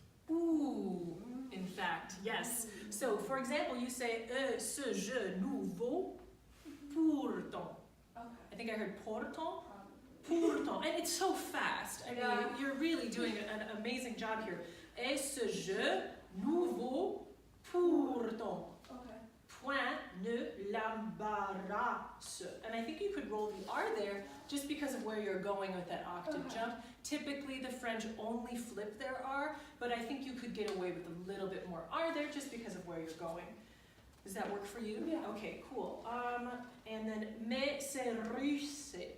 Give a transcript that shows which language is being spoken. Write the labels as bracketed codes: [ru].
[en] Ooh, in fact, yes. So, for example, you say [fr] ce jeu nouveau, pourtant. [en] I think I heard pourtant. Pourtant, and it's so fast. I mean, you're really doing an amazing job here. [fr] Et ce jeu nouveau, pourtant. Point ne l'embarrasse. [en] And I think you could roll the R there just because of where you're going with that octave jump. Typically the French only flip their R, but I think you could get away with a little bit more R there just because of where you're going. Does that work for you? Yeah. Okay, cool. And then [fr] mais c'est russe.